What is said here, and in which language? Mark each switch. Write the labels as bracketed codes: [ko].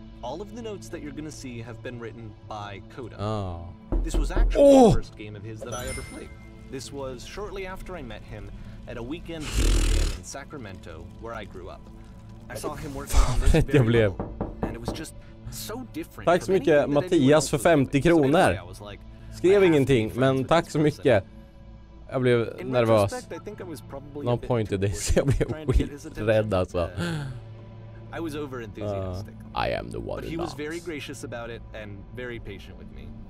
[en] All of the notes that you're gonna see have been written by Coda. Oh. This was actually the first game of his that I ever played. This was shortly after I met him at a weekend game in Sacramento, where I grew up. I saw him working on this very level, and it was just so different. [sv] Tack så mycket Mattias för 50 kronor. Skrev ingenting, men tack så mycket. Jag blev nervös. [en] No point to this. [sv] Jag blev skiträdd alltså. [en] I was over enthusiastic. I am the one. But he was very gracious about it and very patient with me.